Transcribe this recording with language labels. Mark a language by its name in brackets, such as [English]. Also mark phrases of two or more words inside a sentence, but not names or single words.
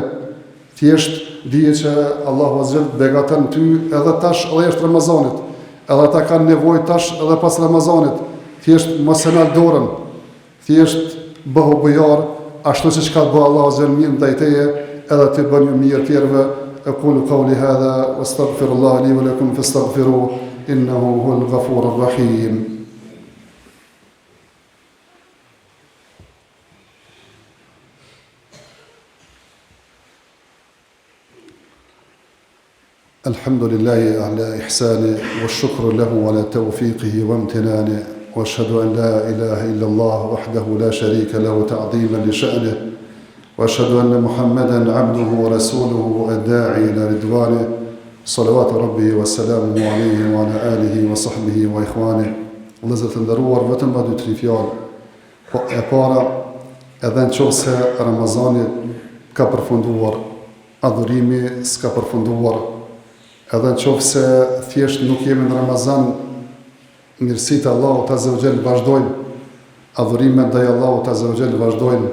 [Albanian] Thjesht dije që Allahu [Arabic] عز وجل [Albanian] begaton ty edhe tash edhe është Ramazanit, edhe ata kanë nevojë tash edhe pas Ramazanit. Thjesht mos e nal dorën, thjesht bëhu bujar, ashtu siç ka bëu Allahu [Arabic] عز وجل [Albanian] mirë ndaj teje, edhe ti bën mirë tjerëve. [Arabic] أقول قولي هذا وأستغفر الله لي ولكم فاستغفروه إنه هو الغفور الرحيم. الحمد لله على إحسانه والشكر له على توفيقه وامتنانه وأشهد أن لا إله إلا الله وحده لا شريك له تعظيما لشأنه وأشهد أن محمدا عبده ورسوله الداعي إلى رضوانه صلوات ربي وسلامه عليه وعلى آله وصحبه وإخوانه. [Albanian] Vëllezër të nderuar, vetëm ma 2-3 fjalë. E para, edhe në qoftë se Ramazani ka përfunduar, adhurimi s'ka përfunduar. Edhe në qoftë se thjesht nuk jemi në Ramazan, mirësitë e Allahut [Arabic] عز وجل [Albanian] vazhdojnë, adhurimet ndaj Allahut [Arabic] عز وجل [Albanian] vazhdojnë.